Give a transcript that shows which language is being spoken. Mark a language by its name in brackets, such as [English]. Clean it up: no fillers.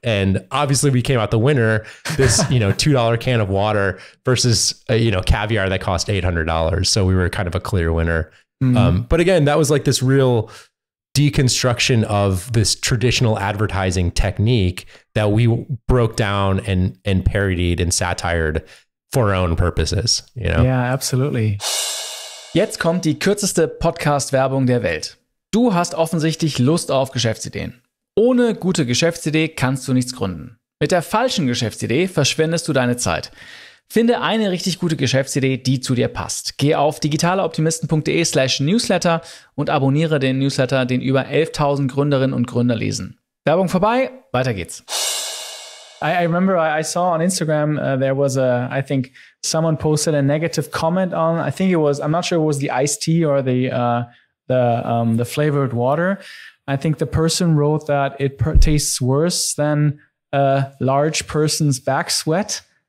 [English] And obviously we came out the winner, this, $2 can of water versus, caviar that cost $800. So we were kind of a clear winner. Mm-hmm. But again, that was like this real deconstruction of this traditional advertising technique that we broke down and parodied and satired for our own purposes. Ja, absolutely. [German] Jetzt kommt die kürzeste Podcast-Werbung der Welt. Du hast offensichtlich Lust auf Geschäftsideen. Ohne gute Geschäftsidee kannst du nichts gründen. Mit der falschen Geschäftsidee verschwendest du deine Zeit. Finde eine richtig gute Geschäftsidee, die zu dir passt. Geh auf digitaleoptimisten.de/newsletter und abonniere den Newsletter, den über 11.000 Gründerinnen und Gründer lesen. Werbung vorbei, weiter geht's. [English] I remember I saw on Instagram there was I think someone posted a negative comment on, I think it was, I'm not sure it was the iced tea or the flavored water. I think the person wrote that it tastes worse than a large person's back sweat.